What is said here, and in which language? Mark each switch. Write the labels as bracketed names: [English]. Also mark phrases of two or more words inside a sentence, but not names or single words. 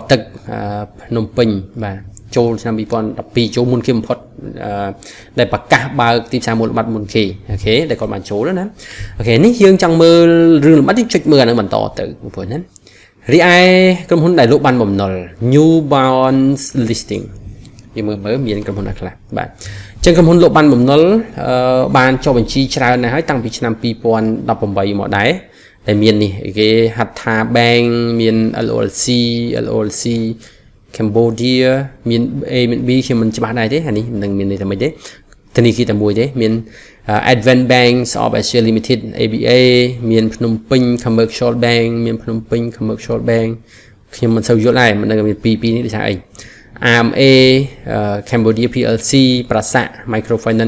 [Khmer] ទឹកភ្នំពេញបាទចូលឆ្នាំ2012ចូលមុនគេបំផុតដែលប្រកាសបើកទីផ្សារមូលបត្រមុនគេអូខេដែលគាត់បានចូលណាអូខេនេះយើងចង់មើលរឿងលម្អិតនេះចុចមើលអានឹងបន្តទៅបងប្អូនណារីឯក្រុមហ៊ុនដែលលោកបានបំណុល [English] new bonds listing [Khmer] យើងមើលមានក្រុមហ៊ុនណាខ្លះបាទអញ្ចឹងក្រុមហ៊ុនលោកបានបំណុលបានចុះបញ្ជីច្រើនណាស់ហើយតាំងពីឆ្នាំ2018 មកដែរតែមាននេះគេហៅថា bank មាន LLC Cambodia មាន A មាន B ខ្ញុំមិនច្បាស់ដែរទេអានេះមិនមានន័យថាម៉េចទេធនាគារតែមួយទេមាន Advent Banks of Asia Limited ABA មានភ្នំពេញ Commercial Bank មានភ្នំពេញ Commercial Bank ខ្ញុំមិនសូវយល់ដែរមិនដឹងមានពីរនេះដូចថាអី RMA Cambodia PLC ប្រាសាទ Microfinance